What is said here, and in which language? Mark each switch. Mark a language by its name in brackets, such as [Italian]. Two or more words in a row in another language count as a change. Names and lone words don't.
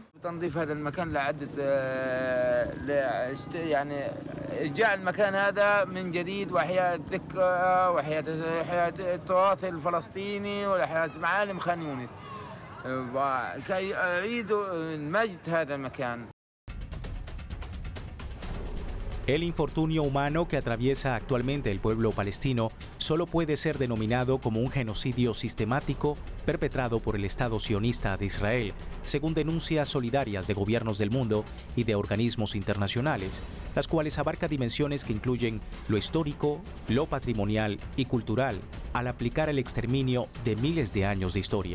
[Arabic] تنظيف هذا المكان لعدة يعني إرجاع المكان هذا من جديد وإحياء الذكرى وإحياء التراث الفلسطيني وإحياء معالم خان يونس وكي أعيدوا المجد هذا المكان. [Spanish] El infortunio humano que atraviesa actualmente el pueblo palestino solo puede ser denominado como un genocidio sistemático perpetrado por el Estado sionista de Israel, según denuncias solidarias de gobiernos del mundo y de organismos internacionales, las cuales abarcan dimensiones que incluyen lo histórico, lo patrimonial y cultural, al aplicar el exterminio de miles de años de historia.